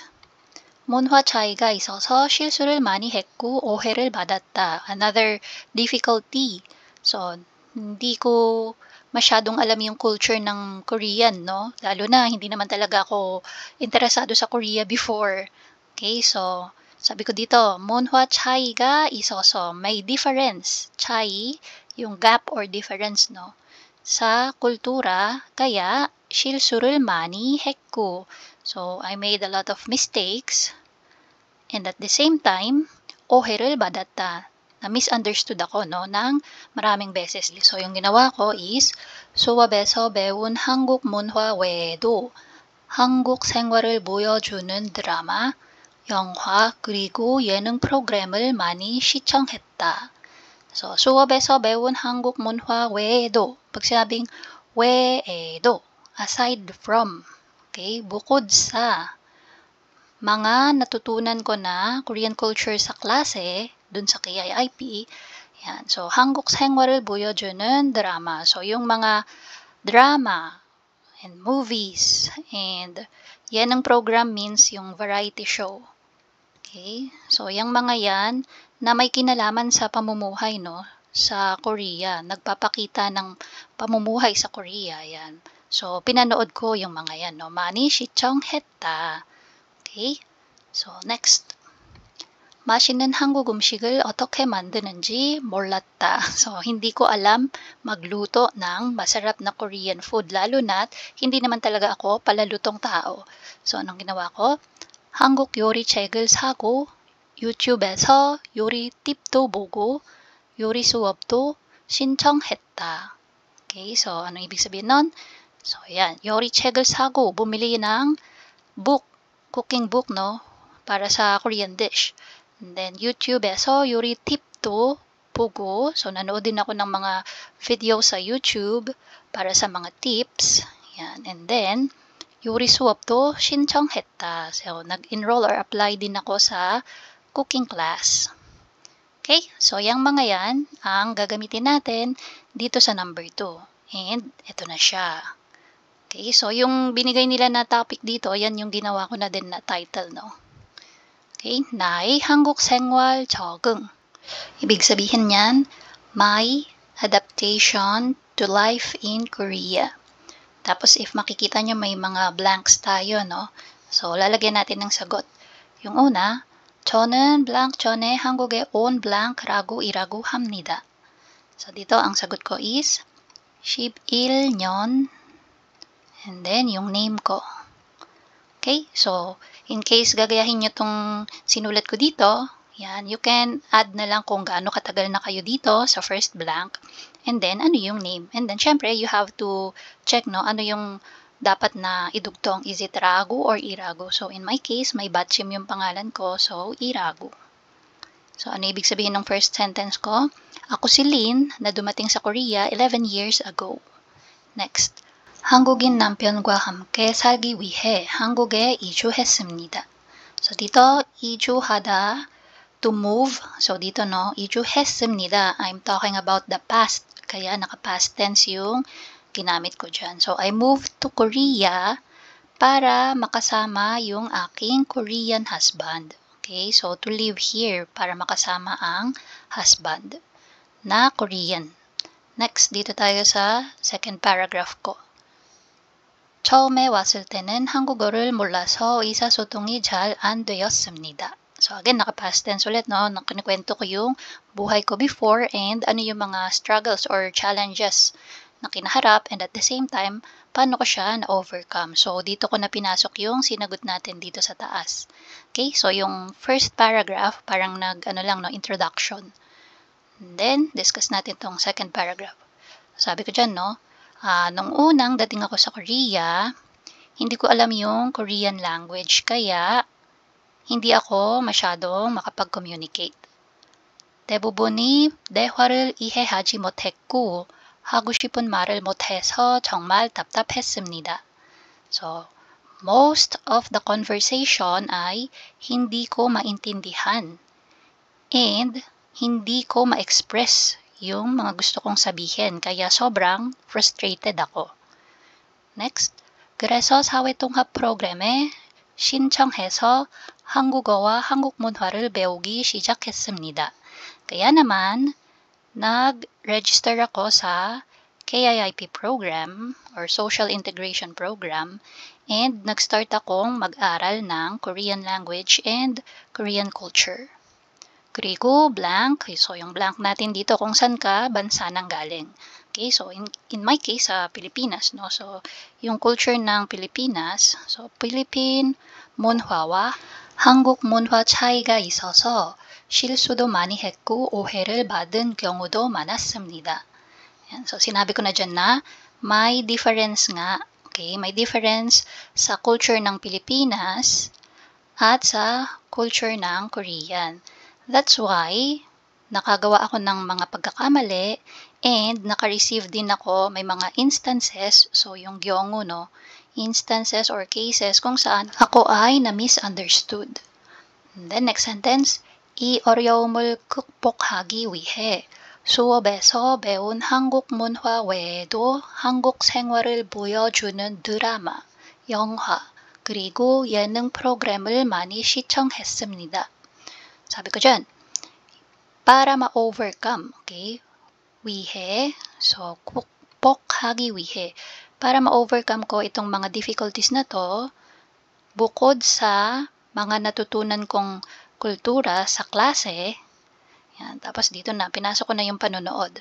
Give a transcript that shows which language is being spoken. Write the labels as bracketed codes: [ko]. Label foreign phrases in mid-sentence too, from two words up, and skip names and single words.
[ko] 문화 차이가 있어서 실수를 많이 했고 오해를 받았다. [en] Another difficulty. So, [tl] hindi ko masyadong alam yung culture ng Korean, no? Lalo na, hindi naman talaga ako interesado sa Korea before. Okay, so, sabi ko dito, [ko] 문화 차이가 있어서, [tl] may difference. 차이, yung [en] gap or difference, [tl] no? Sa kultura, kaya [ko] 실수를 많이 했고. [en] So, I made a lot of mistakes. And at the same time, [ko] 오해를 받았다. [tl] Na-misunderstood ako, no, ng maraming beses. So, yung ginawa ko is, [ko] 수업에서 배운 한국 문화 외에도 한국 생활을 보여주는 드라마, 영화, 그리고 예능 프로그램을 많이 시청했다. So, 수업에서 배운 한국 문화 외에도, [tl] pag sinabing 외에도, [en] aside from, [tl] okay, bukod sa, mga natutunan ko na [en] Korean culture [tl] sa klase, dun sa KIIP, yan. So, [ko] 한국 생활을 보여주는 [tl] drama. So, yung mga [en] drama and movies and [tl] yan ang [en] program means [tl] yung [en] variety show. [tl] Okay? So, yung mga yan na may kinalaman sa pamumuhay, no? Sa Korea. Nagpapakita ng pamumuhay sa Korea. Yan. So, pinanood ko yung mga yan, no? [ko] 많이 시청했다. [en] Okay? So, next. [ko] 맛있는 한국 음식을 어떻게 만드는지 몰랐다. [tl] So, hindi ko alam magluto ng masarap na [en] Korean food. [tl] Lalo na't hindi naman talaga ako palalutong tao. So, anong ginawa ko? [ko] 한국 요리 책을 사고 유튜브에서 요리 팁도 보고 요리 수업도 신청했다. [tl] Okay, so ano ibig sabihin nun? So, ayan. [ko] 요리 책을 사고, [tl] bumili ng book, [en] cooking book, [tl] no? Para sa [en] Korean dish. And then, [ko] YouTube에서 요리 팁도 보고, [tl] so nanood din ako ng mga video sa YouTube para sa mga tips. Yan. [en] And then, [ko] 요리 수업도 신청했다. [tl] So, nag-enroll or apply din ako sa [en] cooking class. [tl] Okay? So, yung mga yan ang gagamitin natin dito sa number 2. And, ito na siya. Okay? So, yung binigay nila na topic dito, yan yung ginawa ko na din na title, no? [ko] Okay? 나의 한국 생활 적응. [tl] Ibig sabihin yan, [en] my adaptation to life in Korea. [tl] Tapos, if makikita nyo, may mga blanks tayo, no? So, lalagyan natin ng sagot. Yung una, [ko] 저는 blank 전에 한국에 온 blank라고 일하고 합니다. [tl] So, dito ang sagot ko is 11년 and then yung name ko. Okay? So, in case gagayahin nyo tong sinulat ko dito, yan, [en] you can add [tl] na lang kung gaano katagal na kayo dito sa [en] first blank. And then, [tl] ano yung [en] name? And then, syempre, you have to check, no, [tl] ano yung dapat na idugtong. [en] Is it Ragu or Iragu? So, in my case, [tl] may Batchim yung pangalan ko. So, Iragu. So, ano ibig sabihin ng first sentence ko? Ako si Lynn na dumating sa Korea 11 [en] years ago. Next. [ko] 한국인 남편과 함께 살기 위해 한국에 이주했습니다. [tl] So, dito, 이주하다, [en] to move. [tl] So, dito, no, [ko] 이주했습니다. [en] I'm talking about the past. [tl] Kaya, naka-past tense yung ginamit ko dyan. [en] So, I moved to Korea [tl] para makasama yung aking [en] Korean husband. Okay? So, to live here [tl] para makasama ang [en] husband na Korean. [tl] Next, dito tayo sa [en] second paragraph [tl] ko. [ko] 처음에 왔을 때는 한국어를 몰라서 의사소통이 잘 안 되었습니다. [tl] So, again, naka-past tense ulit, no? Kinikwento ko yung buhay ko before and ano yung mga [en] struggles or challenges [tl] na kinaharap, [en] and at the same time, [tl] paano ko siya na-overcome. So, dito ko na pinasok yung sinagot natin dito sa taas. Okay? So, yung [en] first paragraph, [tl] parang introduction. [en] And then, [tl] discuss natin tong [en] second paragraph. [tl] Sabi ko dyan, no? Nung unang dating ako sa Korea, hindi ko alam yung [en] Korean language, [tl] kaya hindi ako masyadong makapag-communicate. [ko] 대부분이 대화를 이해하지 못했고, 하고 싶은 말을 못해서 정말 답답했습니다. [tl] So, [en] most of the conversation [tl] ay hindi ko maintindihan and hindi ko ma-express yung mga gusto kong sabihin, kaya sobrang frustrated ako. [en] Next, [ko] 그래서 사회통합 프로그램에 신청해서 한국어와 한국 문화를 배우기 시작했습니다. [tl] Kaya naman, nag-register ako sa [en] KIIP program or Social Integration Program and [tl] nag-start akong mag-aral ng [en] Korean language and Korean culture. [ko] Karigo, blank. [tl] So, yung blank natin dito kung saan ka bansa nang galing. Okay, [en] so in my case, [tl] sa Pilipinas, no? So, yung culture ng Pilipinas, so, [ko] Philippine 문화와 한국 문화 차이가 있어서 실수도 많이 했고 오해를 받은 경우도 많았습니다. [tl] Yan. So, sinabi ko na dyan na may difference nga. Okay, may difference sa culture ng Pilipinas at sa culture ng Korean. [en] That's why [tl] nakagawa ako ng mga pagkakamali and naka-receive din ako, may mga instances, so yung gyongo, no, [en] instances or cases [tl] kung saan ako ay na-misunderstood. [en] And then next sentence, [ko] 이 어려움을 극복하기 위해 수업에서 배운 한국 문화 외에도 한국 생활을 보여주는 드라마, 영화, 그리고 예능 프로그램을 많이 시청했습니다. [tl] 사비 ko dyan, para ma-overcome, okay? [ko] 위해, so 극복하기 위해, [tl] para ma-overcome ko itong mga difficulties na to, bukod sa mga natutunan kong kultura sa klase, yan, tapos dito na, pinasok ko na yung panonood.